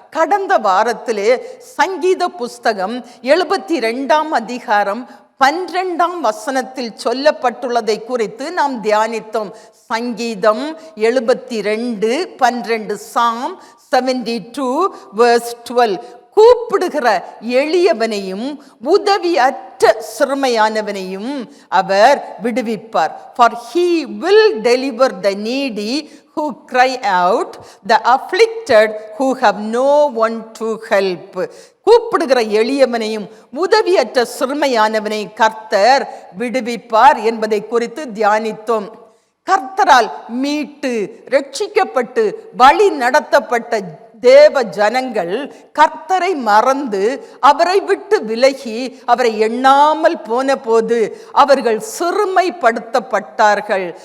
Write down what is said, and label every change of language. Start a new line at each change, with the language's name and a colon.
Tamil: கடந்த வாரத்திலே சங்கீத புஸ்தகம் 72ஆம் அதிகாரம் 12ஆம் வசனத்தில் சொல்லப்பட்டுள்ளதை குறித்து நாம் தியானித்தோம். சங்கீதம் 72:12.
English: Psalm 72 verse 12.
Tamil: கூப்பிடுகிற எளியவனையும் உதவியற்ற சிறுமையானவனையும் அவர் விடுவிப்பார்.
English: For he will deliver the needy who cry out, the afflicted who have no one to help.
Tamil: கூப்பிடுகிற எளியவனையும் உதவியற்ற சிறுமையானவனை கர்த்தர் விடுவிப்பார் என்பதை குறித்து தியானித்தோம். கர்த்தரால் மீட்டு ரட்சிக்கப்பட்டு வழி நடத்தப்பட்ட தேவ ஜனங்கள் கர்த்தரை மறந்து அவரை விட்டு விலகி அவரை எண்ணாமல் போன போது அவர்கள் சிறுமைப்படுத்தப்பட்டார்கள்.